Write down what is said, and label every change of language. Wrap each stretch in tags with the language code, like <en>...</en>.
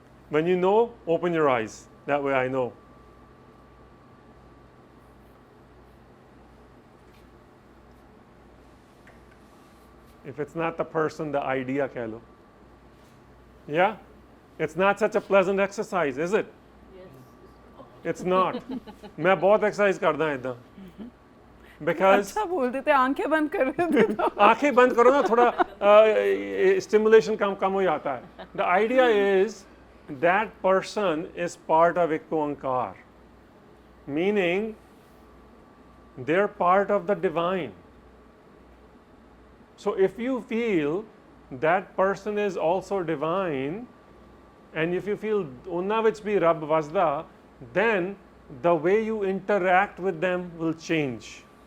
<en>When you know, open your eyes. That way I know. If it's not the person, the idea</en> <hi>keh lo.</hi> <en>Yeah? It's not such a pleasant exercise, is it? It's not.</en> <hi>मैं बहुत exercise करता हूँ इधर.</hi> <en>Because</en> <hi>अच्छा बोल देते आंखें बंद कर देते तो आंखें बंद करो ना थोड़ा stimulation कम हो जाता है.</hi> <en>The idea is that person is part of Ekko Ankar, meaning they're part of the divine. So if you feel that person is also divine, and if you feel</en> <pa>unna vich bhi Rabb vasda,</pa> <en>then the way you interact with them will change.</en>